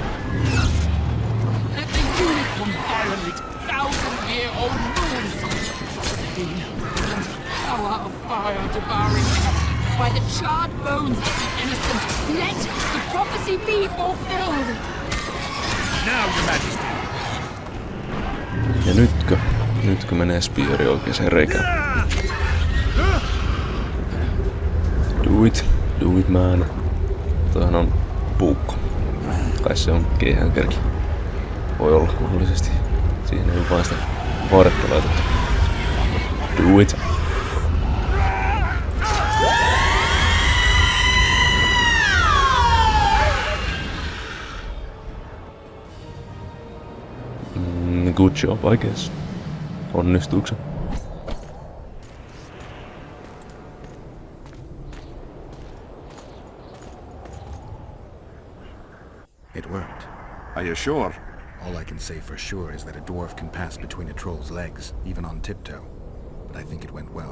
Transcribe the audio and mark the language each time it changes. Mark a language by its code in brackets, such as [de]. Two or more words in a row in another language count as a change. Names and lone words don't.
[en] Let the unicorn violate thousand-year-old rules! The power of fire devouring earth by the charred bones of the innocent! Let the prophecy be fulfilled! Now, Your Majesty! [fi] Ja nytkö menee Speari oikeeseen reikään? [en] Do it man. [fi] Toihan on puukko. Kai se on keihäänkerki. Voi olla mahdollisesti. Siihen ei vaan sitä vaaretta laitettu. [en] Do it. Good job, I guess. [fi] Onnistuuko se? [en] It worked. Are you sure? All I can say for sure is that a dwarf can pass between a troll's legs, even on tiptoe. But I think it went well.